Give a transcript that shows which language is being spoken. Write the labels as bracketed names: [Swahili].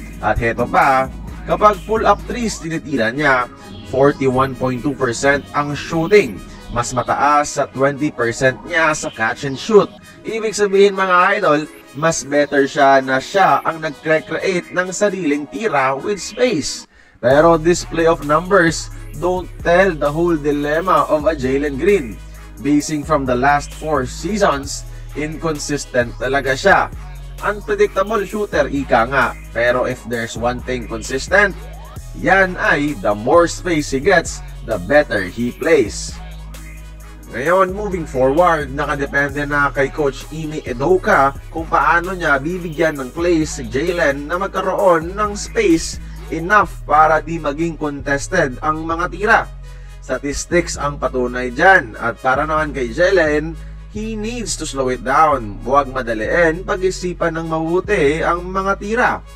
[Filipino] At heto pa, kapag pull-up threes tinitira niya, 41.2% ang shooting. Mas mataas sa 20% niya sa [English] catch and shoot. [Filipino] Ibig sabihin mga idol, mas better siya na siya ang nag-create ng sariling tira [English] with space. Pero this playoff numbers don't tell the whole dilemma of a Jalen Green. Basing from the last 4 seasons, inconsistent [Filipino] talaga siya. [English] Unpredictable shooter, [Filipino] ika nga. [English] Pero if there's one thing consistent, [Filipino] yan ay [English] the more space he gets, the better he plays. [Filipino] Ngayon, [English] moving forward, [Filipino] nakadepende na kay Coach Ime Udoka kung paano niya bibigyan ng plays si Jalen na magkaroon ng [English] space enough [Filipino] para di maging contested ang mga tira. Statistics ang patunay dyan. At para naman kay [English] Jalen, he needs to slow it down. [Filipino] Huwag madaliin, pag-isipan ng mabuti ang mga tira.